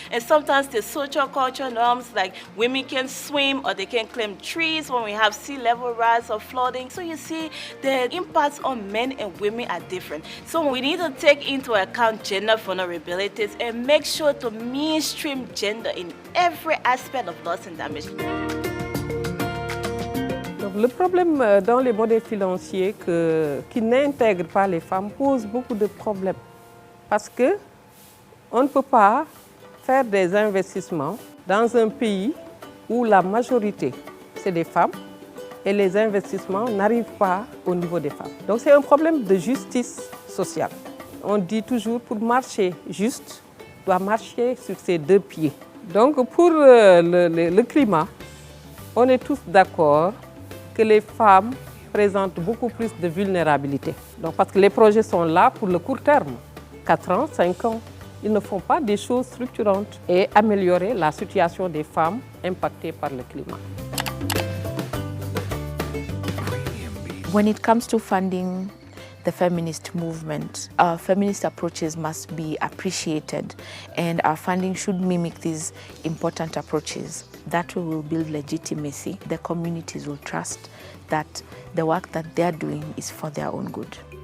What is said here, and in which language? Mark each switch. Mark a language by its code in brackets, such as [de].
[en] And sometimes the social cultural norms, like women can swim or they can climb trees when we have sea level rise or flooding. So you see, the impacts on men and women are different. So we need to take into account gender vulnerabilities and make sure to mainstream gender in every aspect of loss and damage. [fr] Donc, le problème dans les modèles financiers qui n'intègrent pas les femmes pose beaucoup de problèmes. Parce qu'on ne peut pas faire des investissements dans un pays où la majorité, c'est des femmes, et les investissements n'arrivent pas au niveau des femmes. Donc c'est un problème de justice sociale. On dit toujours pour marcher juste, doit marcher sur ses deux pieds. Donc pour le climat, on est tous d'accord que les femmes présentent beaucoup plus de vulnérabilité. Donc parce que les projets sont là pour le court terme, 4 ans, 5 ans. Ils ne font pas des choses structurantes et améliorer la situation des femmes impactées par le climat. [en] When it comes to funding the feminist movement, our feminist approaches must be appreciated, and our funding should mimic these important approaches. That way will build legitimacy. The communities will trust that the work that they're doing is for their own good.